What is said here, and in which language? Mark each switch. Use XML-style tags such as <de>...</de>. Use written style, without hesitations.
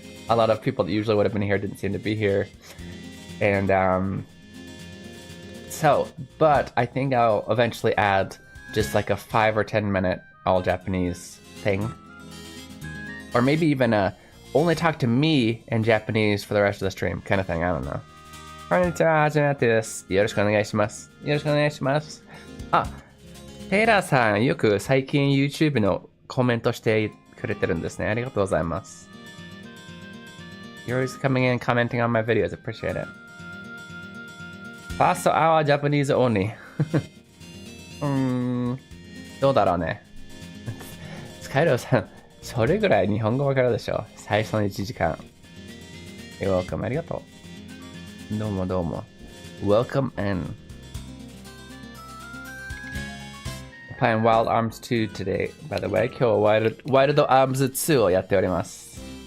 <en>A lot of people that usually would have been here didn't seem to be here. And but I think I'll eventually add just like a 5 or 10 minute all Japanese thing. Or maybe even only talk to me in Japanese for the rest of the stream kind of thing, I don't know.</en> <ja>Konnichiwa, hajimete desu. Yoroshiku onegaishimasu. Yoroshiku onegaishimasu. Ah, Taylor さん、よく最近 YouTube のコメントしてくれてるんですね。ありがとうございます。</ja> <en>You're always coming in and commenting on my videos. Appreciate it. First hour Japanese only.</en> <ja>どうだろうね。スカイローさん、それぐらい日本語わかるでしょ。最初の1時間。</ja> <en>You're welcome.</en> <ja>ありがとう。どうもどうも。</ja> <en>Welcome in. Playing Wild Arms 2 today, by the way.</en> <ja>今日はワイルドアームズ2をやっております。</ja>